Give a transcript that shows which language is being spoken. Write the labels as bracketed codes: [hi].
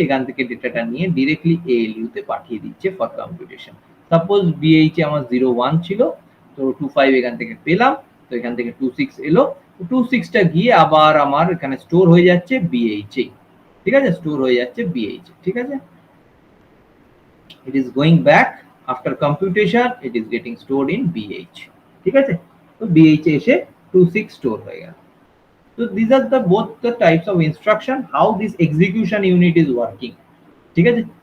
[bn] এখান থেকে ডেটাটা নিয়ে ডিরেক্টলি ALU তে পাঠিয়ে দিচ্ছে ফর কম্পিউটেশন। সাপোজ BH এ আমার 01 ছিল, তো 25 এখান থেকে পেলাম, তো এখান থেকে 26 এলো, 26টা গিয়ে আবার আমার এখানে স্টোর হয়ে যাচ্ছে BH এ, ঠিক আছে? স্টোর হয়ে যাচ্ছে BH, ঠিক আছে? [en] It is going back after computation, it is getting stored in BH, [bn] ঠিক আছে? তো BH এ এসে 26 স্টোর হয়ে গেল। [en] So these are the both the types of instruction, how this execution unit is working, [bn] ঠিক আছে?